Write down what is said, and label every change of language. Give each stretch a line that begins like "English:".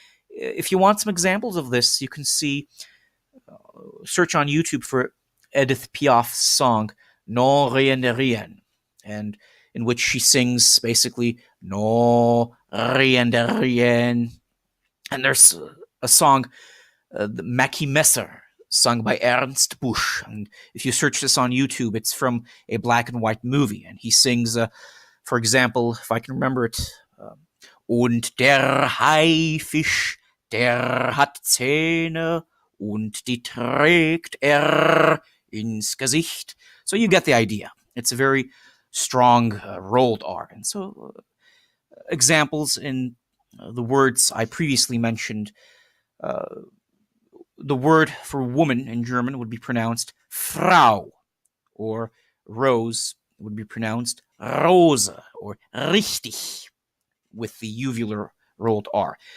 English: If you want some examples of this, you can search on YouTube for Edith Piaf's song Non Rien de Rien, and in which she sings basically Non Rien de Rien. And there's a song, the Mackie Messer, sung by Ernst Busch. And if you search this on YouTube, it's from a black and white movie. And he sings, for example, if I can remember it,
German: Und der Haifisch, der hat Zähne, und die trägt ins Gesicht.
English: So you get the idea. It's a very strong rolled R. And so examples in the words I previously mentioned, the word for woman in German would be pronounced Frau, or rose would be pronounced Rose, or richtig, with the uvular rolled R.